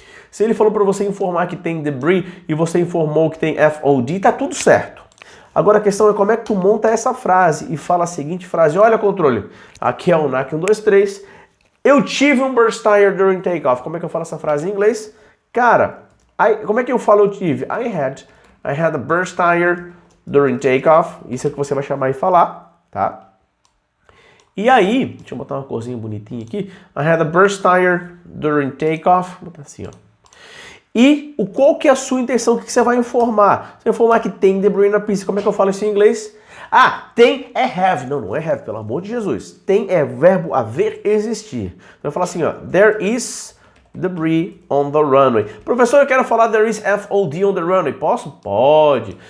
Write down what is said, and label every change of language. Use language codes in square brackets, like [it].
[pt] Se ele falou para você informar que tem debris e você informou que tem FOD, tá tudo certo. Agora a questão é como é que tu monta essa frase e fala a seguinte frase: olha, controle, aqui é o NAC 1, 2, 3, eu tive um [en] burst tire during takeoff. [pt] Como é que eu falo essa frase em inglês? Cara, como é que eu falo eu tive? [en] I had a burst tire during takeoff. [pt] Isso é o que você vai chamar e falar, tá? E aí, deixa eu botar uma corzinha bonitinha aqui. [en] I had a burst tire during takeoff. [pt] Vou botar assim, ó. E qual que é a sua intenção? O que você vai informar? Você vai informar que tem debris na pista. Como é que eu falo isso em inglês? Ah, tem é have. Não é have, pelo amor de Jesus. Tem é verbo haver, existir. Então eu falo assim, ó. [en] There is debris on the runway. [pt] Professor, eu quero falar [en] there is FOD on the runway. [pt] Posso? Pode.